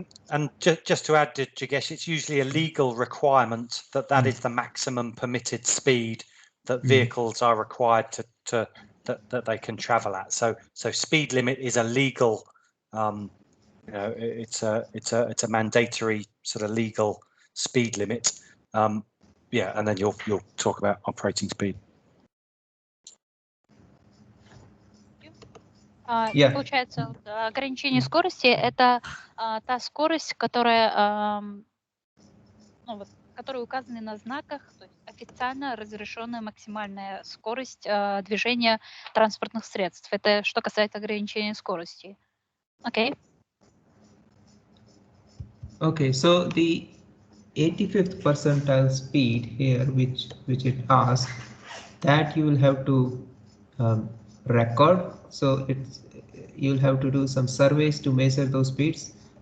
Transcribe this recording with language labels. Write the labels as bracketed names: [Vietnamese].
[English] And just to add to Jigesh, it's usually a legal requirement that is the maximum permitted speed that vehicles are required that they can travel at. So speed limit is a legal, it's a mandatory sort of legal speed limit. Yeah, and then you'll talk about operating speed. [Russian] Получается, ограничение скорости – это та скорость, которая, которые указаны на знаках, то есть официально разрешенная максимальная скорость движения транспортных средств. Это что касается ограничения скорости. [English] Okay. Okay, so the 85th percentile speed here, which it asks, that you will have to record. So you'll have to do some surveys to measure those speeds.